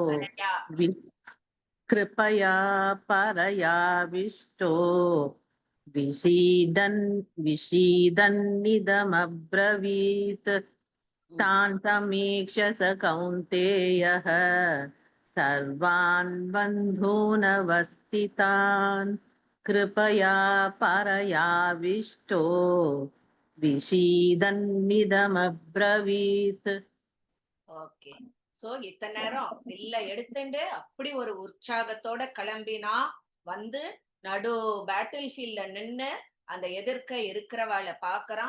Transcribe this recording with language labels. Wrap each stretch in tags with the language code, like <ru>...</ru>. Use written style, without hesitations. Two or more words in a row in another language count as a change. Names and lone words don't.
<sa>विषीदन्निदमब्रवीत् तान् समीक्ष्य स कौन्तेयः सर्वान् बन्धूनवस्थितान् कृपया परयाविष्टो விஷீதன்னிதமப்ரவீத்.</sa> <ta>ஓகே. சோ இத்தனை நேரம் வில்ல எடுத்துட்டு அப்படி ஒரு உற்சாகத்தோட கிளம்பினா வந்து நடு பேட்டில் ஃபீல்ட்ல நின்னு அந்த எதிர்க்க இருக்கிறவாளை பாக்குறான்.</ta>